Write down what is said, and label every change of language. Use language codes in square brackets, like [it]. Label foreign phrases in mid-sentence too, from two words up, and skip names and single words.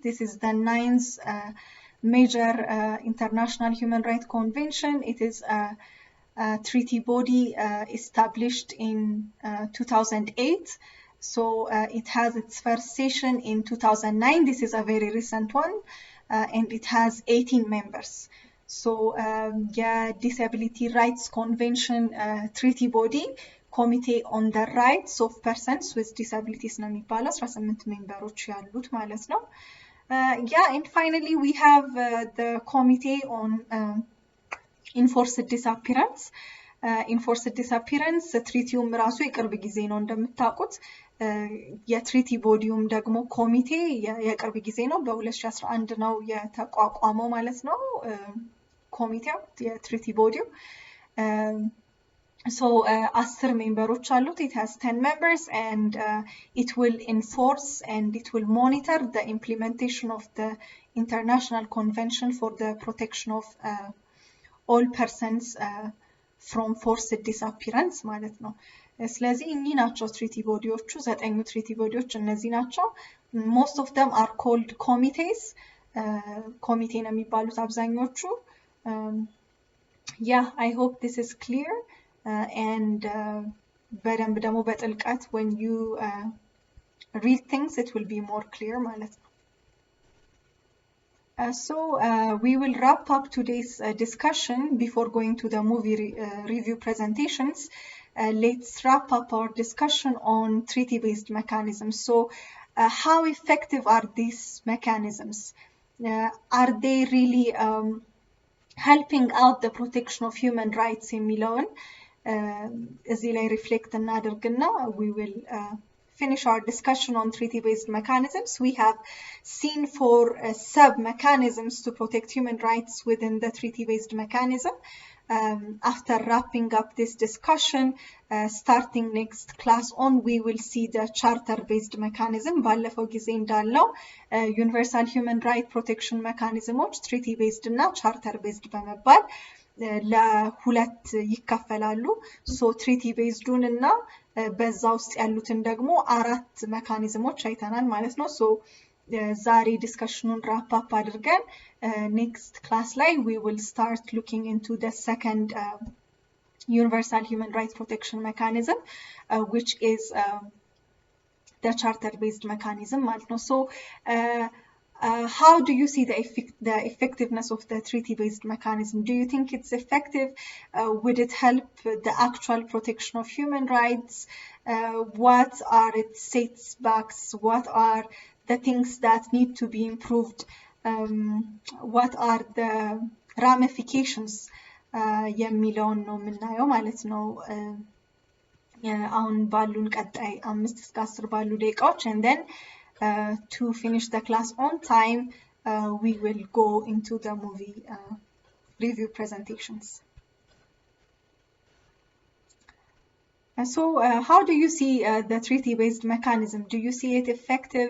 [en] This is the ninth major international human rights convention. It is a treaty body established in 2008. So it has its first session in 2009. This is a very recent one, and it has 18 members. so disability rights convention treaty body committee on the rights of persons with disabilities [am] ነው የሚባለው 18 ሜምበሮች ያሉት ማለት ነው። [en] and finally we have the committee on enforced disappearance. Enforced disappearance [am] ትሪቲውም ራሱ የቅርብ ጊዜ ነው እንደምታውቁት። የትሪቲ ቦዲውም ደግሞ ኮሚቴ የቅርብ ጊዜ ነው፣ በ2011 ነው የተቋቋመው ማለት ነው ኮሚቴው የትሪቲ ቦዲው። [en] So 10 [am] ሜምበሮች አሉት። [en] It has 10 members and it will enforce and it will monitor the implementation of the International Convention for the Protection of all persons from forced disappearance [am] ማለት ነው። ስለዚህ እኚህ ናቸው ትሪቲ ቦዲዎቹ፣ 9 ትሪቲ ቦዲዎች እነዚህ ናቸው። [en] most of them are called committees [am] ኮሚቴ ነው የሚባሉት አብዛኞቹ። [en] I hope this is clear and [am] በደንብ ደግሞ በጥልቀት [en] when you read things it will be more clear [am] ማለት ነው። [en] So we will wrap up today's discussion before going to the movie review presentations. Let's wrap up our discussion on treaty-based mechanisms. So how effective are these mechanisms? Are they really helping out the protection of human rights [am] የሚለውን እዚህ ላይ ሪፍሌክት እናደርግና [en] we will finish our discussion on treaty-based mechanisms. We have seen 4 sub-mechanisms to protect human rights within the treaty-based mechanism. After wrapping up this discussion, starting next class on, we will see the charter-based mechanism. [am] ባለፈው ጊዜ እንዳልነው [en] universal human right protection mechanisms treaty-based እና charter-based [am] በመባል ለሁለት ይከፈላሉ። [en] so treaty [am] ቤዝዱን እና በዛ ውስጥ ያሉትን ደግሞ 4 ሜካኒዝሞች አይተናል ማለት ነው። ሶ ዛሬ ዲስከሽኑን ራፕ አፕ አድርገን ኔክስት ክላስ ላይ [en] we will start looking into the second universal human rights protection mechanism which is the charter based mechanism [am] ማለት ነው። [en] ሶ how do you see the effectiveness of the treaty-based mechanism? Do you think it's effective? Would it help the actual protection of human rights? What are its setbacks? What are the things that need to be improved? What are the ramifications? [am] የሚለውን ነው የምናየው ማለት ነው። አሁን ባሉን ቀጣይ 5 እስከ 10 ባሉ ደቂቃዎች [en] and then to finish the class on time, we will go into the movie review presentations. So how do you see the treaty-based mechanism? Do you see it effective?